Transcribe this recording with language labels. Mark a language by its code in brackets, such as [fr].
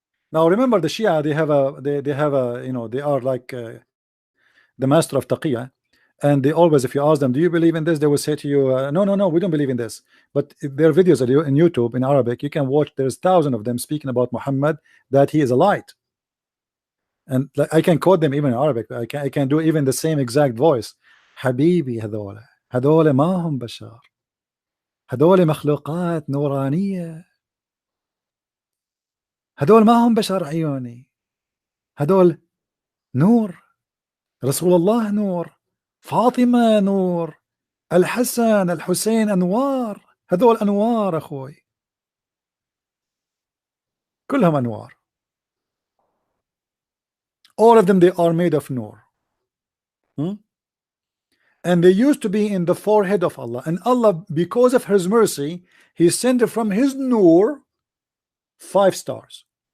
[en] Now remember, the Shia, they have a you know, they are like the master of taqiyya, and they always, if you ask them, do you believe in this, they will say to you, no, we don't believe in this. But their videos are in YouTube in Arabic, you can watch. There's thousands of them speaking about Muhammad, that he is a light, and like, I can quote them even in Arabic. I can do even the same exact voice. [ar] Habibi, هذول ما هم بشر, هذول مخلوقات نورانية, هذول ما هم بشر عيوني, هذول نور, رسول الله نور, فاطمة نور, الحسن الحسين أنوار, هذول أنوار أخوي, كلهم أنوار. [en] All of them, they are made of nur. And they used to be in the forehead of Allah, and Allah, because of his mercy, he sent from his nur 5 stars.